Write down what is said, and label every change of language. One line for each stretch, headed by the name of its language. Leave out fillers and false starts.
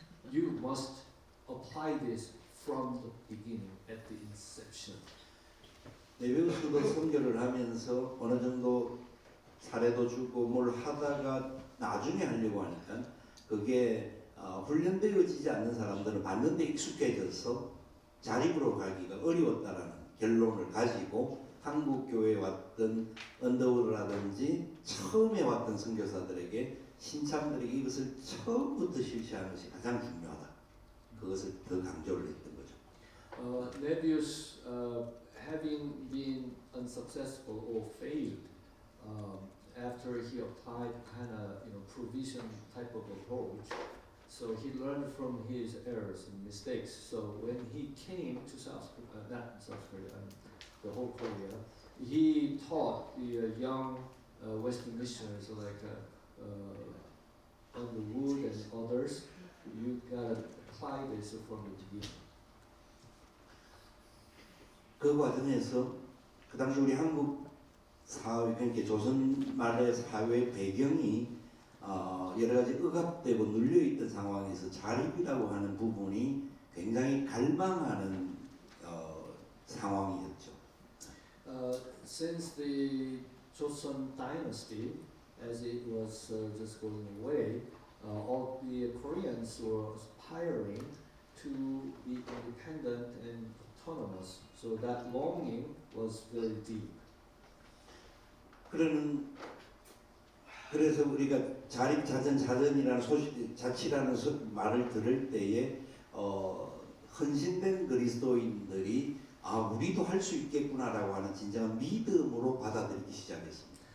English: You must apply this from the beginning, at the inception.
Korean: 네비우스도 선교를 하면서 어느 정도 사례도 주고 뭘 하다가 나중에 하려고 하니까 그게 훈련되어지지 않는 사람들은 받는 데 익숙해져서 자립으로 가기가 어려웠다라는 결론을 가지고 한국 교회에 왔던 언더우드라든지 처음에 왔던 선교사들에게 신참들에게 이것을 처음부터 실시하는 것이 가장 중요하다. 그것을 더 강조를 했던 거죠.
English: Nevius, having been unsuccessful or failed after he applied kind of provision type of approach, so he learned from his errors and mistakes. So when he came to not South Korea, the whole Korea, he taught the young Western missionaries like Underwood and others. You gotta apply this from the beginning.
Korean: 그 과정에서 그 당시 우리 한국 사회, 그러니까 조선 말의 사회 배경이 여러 가지 억압되고 눌려있던 상황에서 자립이라고 하는 부분이 굉장히 갈망하는 상황이었죠.
English: Since the Joseon dynasty, as it was just going away, all the Koreans were aspiring to be independent and autonomous. So that longing was very deep.
Korean: 그래서 우리가 자립자전이라는 자치라는 말을 들을 때에 헌신된 그리스도인들이 우리도 할 수 있겠구나라고 하는 진정한 믿음으로 받아들이기 시작했습니다.